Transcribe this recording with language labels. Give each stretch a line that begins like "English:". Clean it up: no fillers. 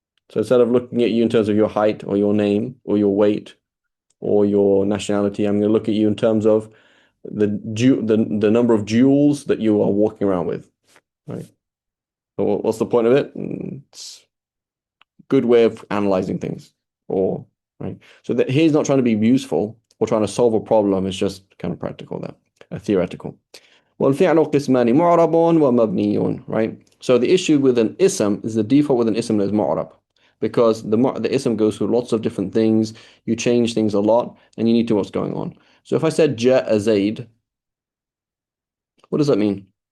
English: So instead of looking at you in terms of your height or your name or your weight or your nationality, I'm going to look at you in terms of the number of joules that you are walking around with, right? So what's the point of it? It's a good way of analyzing things, or right. So that he's not trying to be useful or trying to solve a problem. It's just kind of practical, that theoretical.
Arabic: والفعل قسمان معرب ومبني,
English: right? So the issue with an ism is the default with an ism is معرب, because the ism goes through lots of different things. You change things a lot, and you need to know what's going on. So if I said
Arabic: جاء زيد,
English: what does that mean?